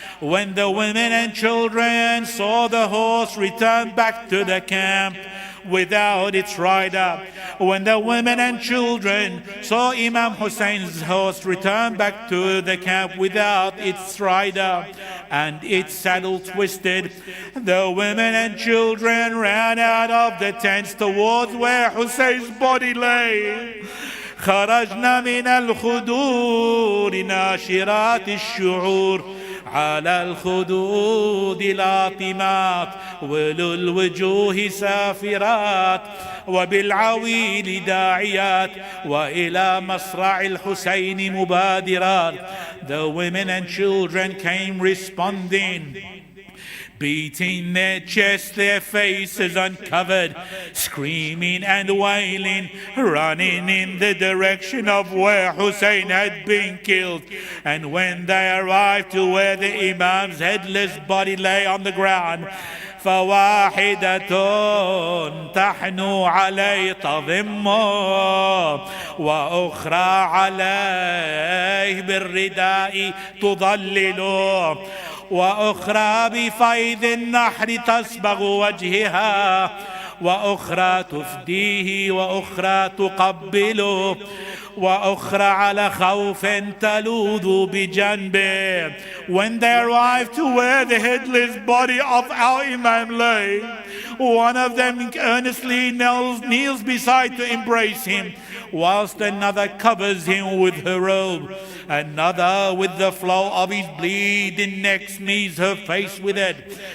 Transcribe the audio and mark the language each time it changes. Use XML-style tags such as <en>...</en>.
<en>When the women and children saw the horse return back to the camp without its rider, when the women and children saw Imam Hussein's horse return back to the camp without its rider and its saddle twisted, the women and children ran out of the tents towards where Hussein's body lay.</en> <ar>خرجنا من الخدور ناشرات الشعور على الخدود لاطمات ولو الوجوه سافرات وبالعويل داعيات وإلى مصرع الحسين مبادرات.</ar> <en>The women and children came responding, beating their chests, their faces uncovered, screaming and wailing, running in the direction of where Hussein had been killed. And when they arrived to where the Imam's headless body lay on the ground,</en> <ar>فواحدة تحنو عليه تضمه وأخرى عليه بالرداء تضلله وأخرى بفيض النحر تصبغ وجهها وأخرى تفديه وأخرى تقبله وأخرى على خوف تلوذ بجنبه.</ar> <en>When they arrived to where the headless body of our Imam lay, one of them earnestly kneels beside to embrace him, whilst another covers him with her robe. Another, with the flow of his bleeding neck, smears her face with it.</en>